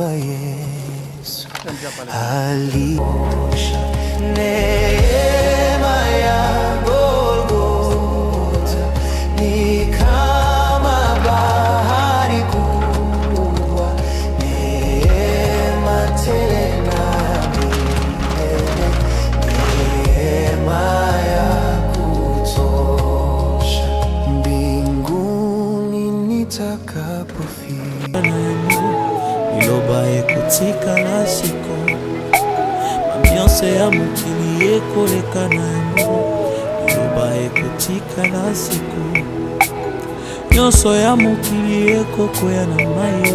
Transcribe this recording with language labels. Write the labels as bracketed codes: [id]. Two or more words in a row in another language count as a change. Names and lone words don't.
[sw] Yesu aliosha neema ya Golgotha, ni kama bahari kubwa, neema tena milele, neema ya kutosha, mbinguni nitakapofika. [ln] Iloba ekotika na siko ambiance ya mokili ekoleka na yango. Iloba ekotika na siko nyonso ya mokili ekokwea na mai.